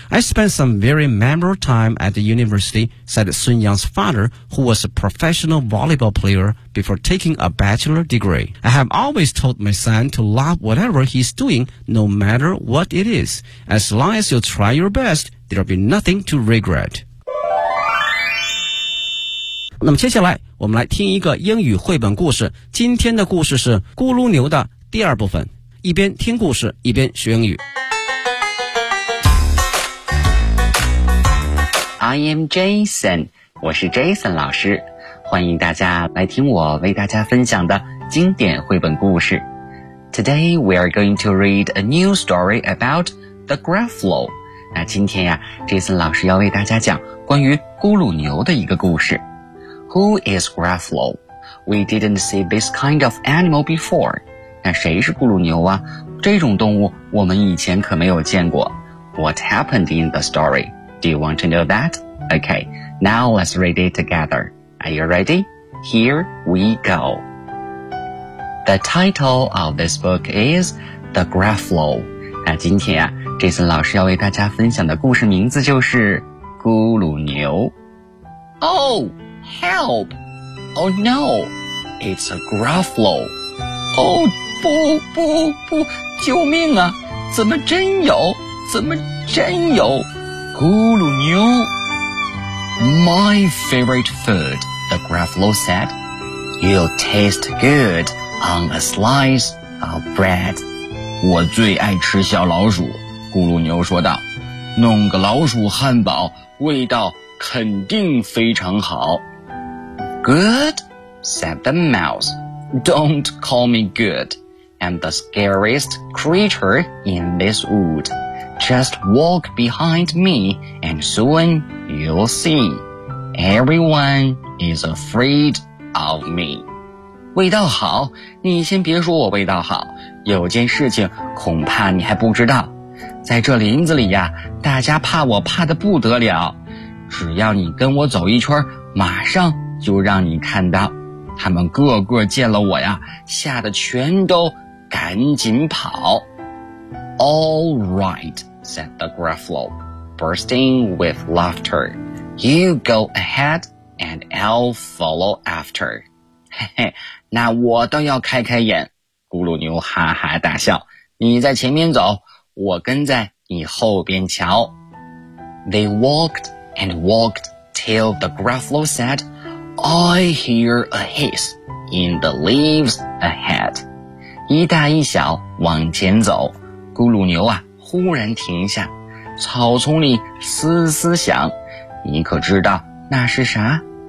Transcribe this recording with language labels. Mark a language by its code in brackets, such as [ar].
[en] I spent some very memorable time at the university, said Sun Yang's father, who was a professional volleyball player before taking a bachelor degree. I have always told my son to love whatever he's doing, no matter what it is. As long as you try your best, there'll be nothing to regret. [zh] 那么接下来我们来听一个英语绘本故事，今天的故事是咕噜牛的第二部分，一边听故事一边学英语。 [en] I am Jason, [zh] 我是 Jason 老师，欢迎大家来听我为大家分享的经典绘本故事。 [en] Today we are going to read a new story about the Gruffalo. [zh] 那今天呀 ,Jason 老师要为大家讲关于咕噜牛的一个故事。 [en] Who is Gruffalo? We didn't see this kind of animal before. [zh] 那谁是咕噜牛啊？这种动物我们以前可没有见过。 [en] What happened in the story? Do you want to know that? Okay, now let's read it together. Are you ready? Here we go. The title of this book is The Gruffalo. [zh] 那今天啊 ,Jason 老师要为大家分享的故事名字就是咕噜牛。 [en] Oh, help! Oh no, it's a Gruffalo. [zh] Oh, 不不不,救命啊,怎么真有? 怎么真有? [en] 咕噜牛 My favorite food, the Gruffalo said. You'll taste good on a slice of bread. [zh] 我最爱吃小老鼠，咕噜牛说道，弄个老鼠汉堡味道肯定非常好。 [en] Good, said the mouse. Don't call me good. I'm the scariest creature in this wood. Just walk behind me and soon you'll see. Everyone is afraid of me. [zh] 味道好，你先别说我味道好，有件事情恐怕你还不知道，在这林子里呀，大家怕我怕得不得了，只要你跟我走一圈，马上就让你看到，他们个个见了我呀，吓得全都赶紧跑。 [en] All right, said the Gruffalo, bursting with laughter. You go ahead and I'll follow after. [zh] 那我倒要开开眼，咕噜牛哈哈大笑，你在前面走，我跟在你后边瞧。 [en] They walked and walked till the Gruffalo said, I hear a hiss in the leaves ahead. [zh] 一大一小往前走，咕噜牛啊忽然停下，草丛里嘶嘶响，你可知道那是啥？